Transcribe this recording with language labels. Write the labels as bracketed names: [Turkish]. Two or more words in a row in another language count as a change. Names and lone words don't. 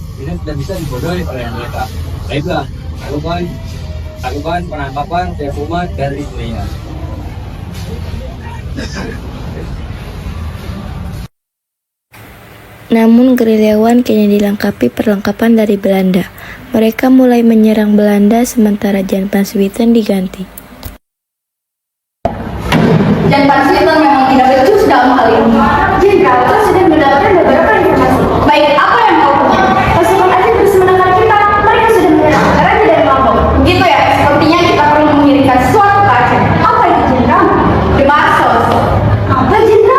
[Indonesian] Ini tidak bisa dibodohi oleh mereka. Baiklah, lakukan penangkapan Teguh Umar dari istrinya. Namun gerilyawan kini dilengkapi perlengkapan dari Belanda. Mereka mulai menyerang Belanda sementara Jan van Swieten diganti. Jan van Swieten memang tidak becus dalam hal ini. Jenderal, kau sudah mendapatkan beberapa informasi. Baik, apa yang kau punya? Pasukan Aceh terus menekan kita. Mereka sudah menyerang karena tidak mampu. Begitu ya, sepertinya kita perlu mengirimkan sesuatu ke Aceh. Apa itu, Jenderal? Demarsos. Apa, Jenderal?